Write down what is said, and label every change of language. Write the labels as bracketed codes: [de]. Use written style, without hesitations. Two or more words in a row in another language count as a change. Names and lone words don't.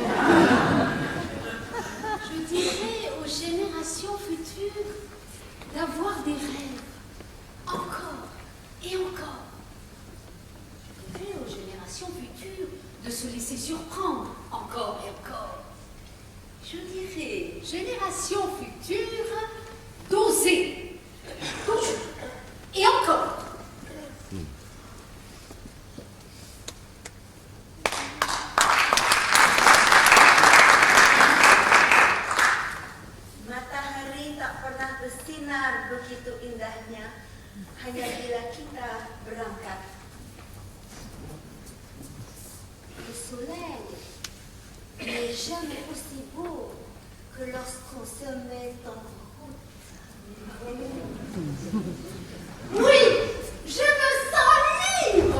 [fr] Je dirais aux générations futures d'avoir des rêves, encore et encore. Je dirais aux générations futures de se laisser surprendre, encore et encore. Je dirais, générations futures, d'oser, toujours et encore. [id] Matahari tak pernah bersinar begitu indahnya hanya bila kita berangkat. [fr] Le soleil n'est jamais aussi beau que lorsqu'on se met en route. Oui, je me sens libre.